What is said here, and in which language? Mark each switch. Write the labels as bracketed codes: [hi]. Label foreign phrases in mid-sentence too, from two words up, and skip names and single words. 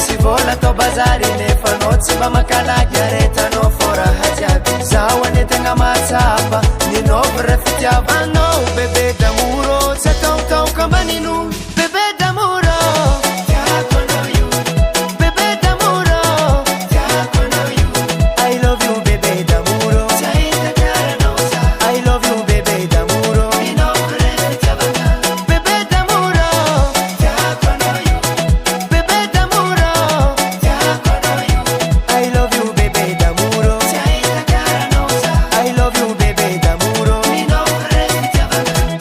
[mg] vola to bazari nefa no tsy mba makalaky aretanao fora hajiaby zaho anetagna matsapa ninovra fitiavanao bebe damoro tsy ataotaoka manino bebe damoro tiako anao io bebe damoro tiako anao io [en] I love you [mg] bebe damoro tsy ahita karanao za [en] I love you [mg] bebe damoro ninovra fitiavana bebe damoro tiako anao io bebe damoro tiako anao io [en] I love you [mg] bebe damoro tsy ahita karanao za [en] I love you [mg] bebe damoro ninovra fitiavana